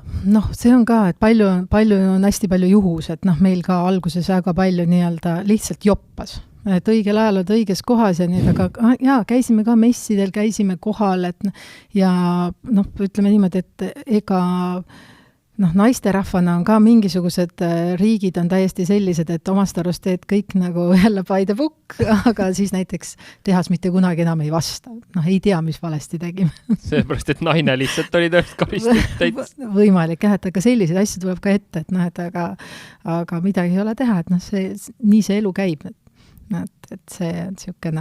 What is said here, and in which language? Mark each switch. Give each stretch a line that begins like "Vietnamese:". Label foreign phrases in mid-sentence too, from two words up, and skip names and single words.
Estonian: See on ka, et palju on hästi palju juhus, et meil ka alguses väga palju nii-öelda lihtsalt joppas, et õigel ajal oled õiges kohas ja nii, aga käisime ka messidel, käisime kohal, et ja ütleme niimoodi, et ega naisterahvana on ka mingisugused riigid on täiesti sellised, et omast arust teed kõik nagu jälle
English: by the book,
Estonian: aga siis näiteks tehas mitte kunagi enam ei vasta. Ei tea, mis valesti tegime. Seepärast, et naine lihtsalt oli tõest karistud. Võimalik, et aga selliseid asju tuleb ka ette, et aga midagi ei ole teha, et nii see elu käib. Et see on siukene.